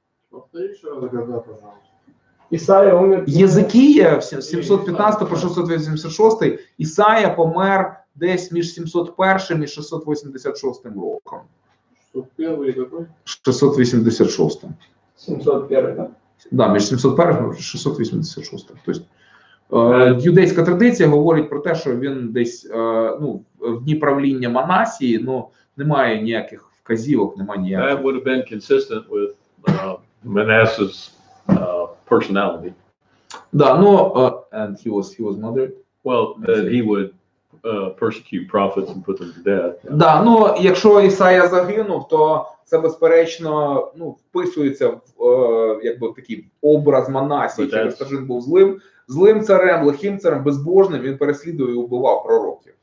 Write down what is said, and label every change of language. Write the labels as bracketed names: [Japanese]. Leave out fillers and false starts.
[Russian] Повтори еще раз года, пожалуйста. Исаия умер. [Ukrainian] Єзикія 715 по 686, Ісая помер десь між 701 і 686 роком. [Russian] 601 и какой? 686. 701, да? [Ukrainian] Да, між 701 і 686. Тобто юдейська традиція говорить про те, що він десь ну, в дні правління Манасії, ну, немає ніяких вказівок, немає ніяких. [English] That would have been consistent with Manasseh's personality. Да, ну, and he was murdered. Well, that he would persecute prophets and put them to death. [Ukrainian] Да, ну, якщо Ісая загинув, то це, безперечно, ну, вписується в, якби, в такий образ Манасії, через те, що він був злим царем, лихим царем, безбожним, він переслідує і вбивав пророків.